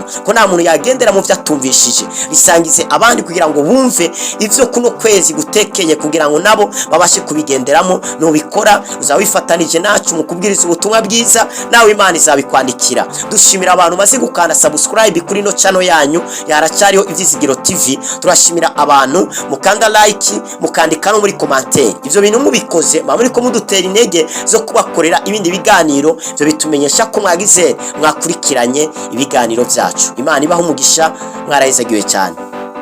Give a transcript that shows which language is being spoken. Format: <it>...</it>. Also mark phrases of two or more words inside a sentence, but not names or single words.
<rn>Ko nta muntu yagendera mu vyatumvishije, bisangize abandi kugira ngo bumve ivyo kuno kwezi gutekeye kugira ngo nabo babashe kubigenderamo. Nubikora uzawifatanije nacu mu kubwiriza ubutumwa bwiza, nawe Imana izabikwandikira. Dushimira abantu maze gukanda subscribe kuri no channel yanyu yaracariho Ivyizigiro TV. Turashimira abantu mukanda like, mukandika no muri commentaire. Ivyo bintu mubikoze muri ko mudutera intege zo kubakorera ibindi biganiro, byo bitumenyesha ko mwakurikiranye ibiganiro byacu. Imana ibaho umugisha, mwarahezagiwe cyane.</rn>